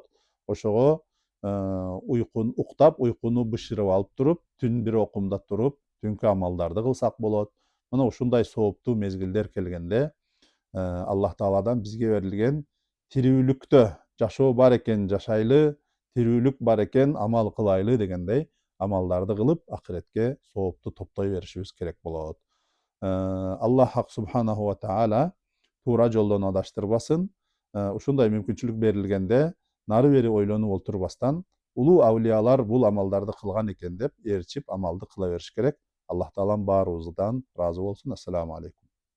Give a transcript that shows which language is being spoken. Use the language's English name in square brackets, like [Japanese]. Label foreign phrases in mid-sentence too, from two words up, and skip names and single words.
[Kyrgyz] Ошого уктап, уйкуну бышырып алып туруп, түн бир окумда туруп, түнкү амалдарды кылсак болот. Мына ушундай сооптуу мезгилдер келгенде Аллах Тааладан бизге берилген тирүүлүктө жашоо бар экен жашайлы, тирүүлүк бар экен амал кылайлы дегендей амалдарды кылып, акыретке соопту топтой беришибиз керек болот. Аллах [Arabic] سبحانه وتعالى [Kyrgyz] туура жолдон адаштырбасын. Ушундай мүмкүнчүлүк берилгенде нары бери ойлонуп отурбастан, улуу авлиялар бул амалдарды кылган экен деп ээрчип амалды кыла бериш керек. Аллах Таалам баарыбыздан ыраазы болсун. [Arabic] السلام عليكم.